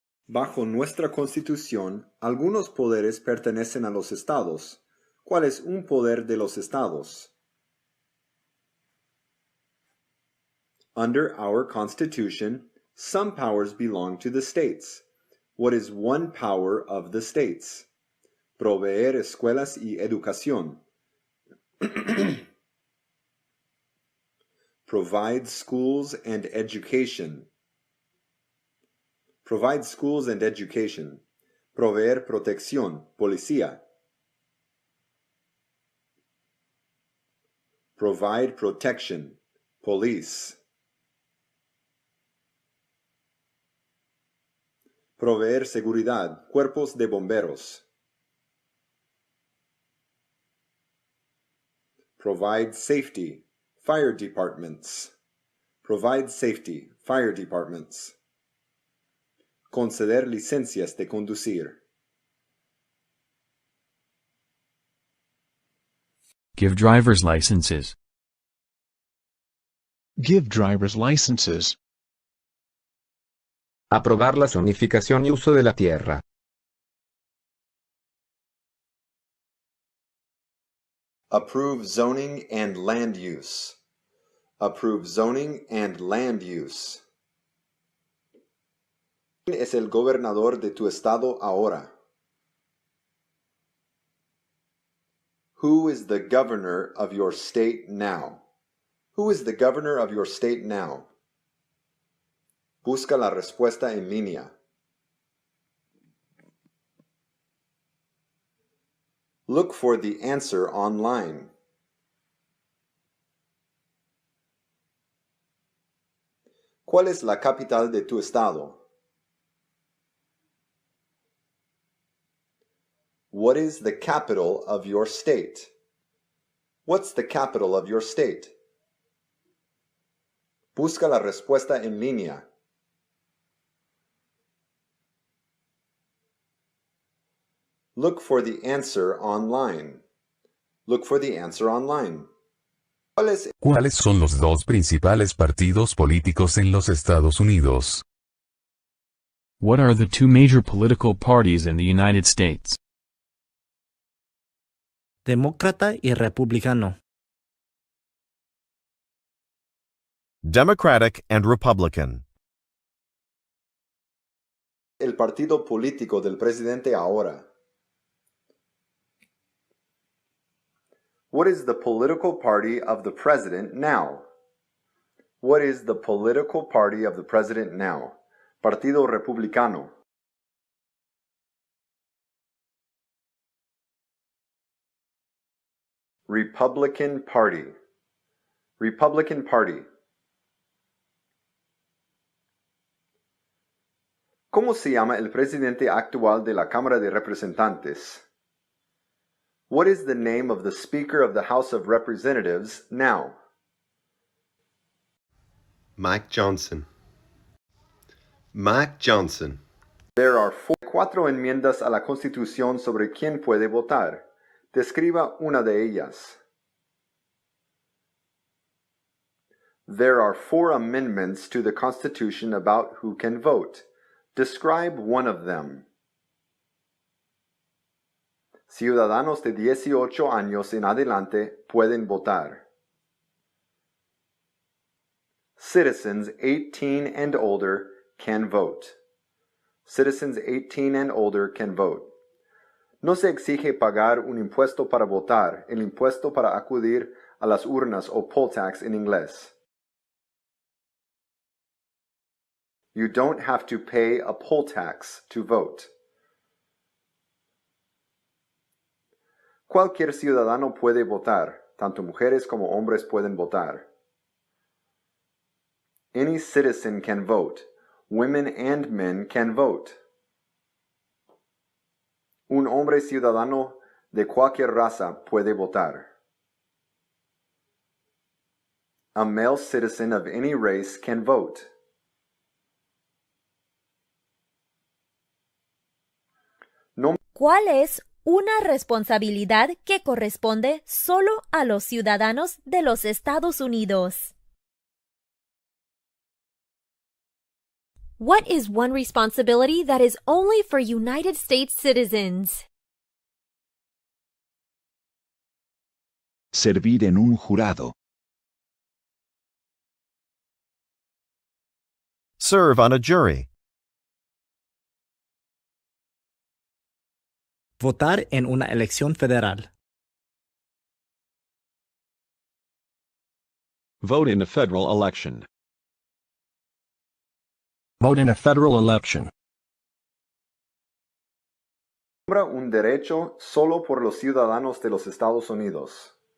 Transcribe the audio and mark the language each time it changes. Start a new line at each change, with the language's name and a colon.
Spanish: Bajo nuestra Constitución, algunos poderes pertenecen a los estados. ¿Cuál es un poder de los estados?
English: Under our Constitution, some powers belong to the states. What is one power of the states?
Spanish: Proveer escuelas y educación.
English: Provide schools and education. Provide schools and education.
Spanish: Proveer protección, policía.
English: Provide protection, police.
Spanish: Proveer seguridad, cuerpos de bomberos.
English: Provide safety, fire departments. Provide safety, fire departments.
Spanish: Conceder licencias de conducir.
English: Give driver's licenses. Give driver's licenses.
Spanish: Aprobar la zonificación y uso de la tierra.
English: Approve zoning and land use. Approve zoning and land use.
Spanish: ¿Quién es el gobernador de tu estado ahora?
English: Who is the governor of your state now? Who is the governor of your state now?
Spanish: Busca la respuesta en línea.
English: Look for the answer online.
Spanish: ¿Cuál es la capital de tu estado?
English: What is the capital of your state? What's the capital of your state?
Spanish: Busca la respuesta en línea.
English: Look for the answer online. Look for the answer online.
Spanish: ¿Cuáles son los dos principales partidos políticos en los Estados Unidos?
English: What are the two major political parties in the United States?
Spanish: Demócrata y republicano.
English: Democratic and Republican.
Spanish: El partido político del presidente ahora.
English: What is the political party of the president now? What is the political party of the president now?
Spanish: Partido Republicano.
English: Republican Party. Republican Party.
Spanish: ¿Cómo se llama el presidente actual de la Cámara de Representantes?
English: What is the name of the Speaker of the House of Representatives now? Mike Johnson. Mike Johnson. There are
Spanish: cuatro enmiendas a la Constitución sobre quién puede votar. Describa una de ellas.
English: There are 4 amendments to the Constitution about who can vote. Describe one of them.
Spanish: Ciudadanos de 18 años en adelante pueden votar.
English: Citizens 18 and older can vote. Citizens 18 and older can vote.
Spanish: No se exige pagar un impuesto para votar, el impuesto para acudir a las urnas o poll tax en inglés.
English: You don't have to pay a poll tax to vote.
Spanish: Cualquier ciudadano puede votar, tanto mujeres como hombres pueden votar.
English: Any citizen can vote. Women and men can vote.
Spanish: Un hombre ciudadano de cualquier raza puede votar.
English: A male citizen of any race can vote.
Spanish: ¿Cuál es una responsabilidad que corresponde solo a los ciudadanos de los Estados Unidos?
English: What is one responsibility that is only for United States citizens?
Spanish: Servir en un jurado.
English: Serve on a jury.
Spanish: Votar en una elección federal.
English: Vote in a federal election. Vote in a federal election.
Spanish: Nombra un derecho solo por los ciudadanos de los Estados Unidos.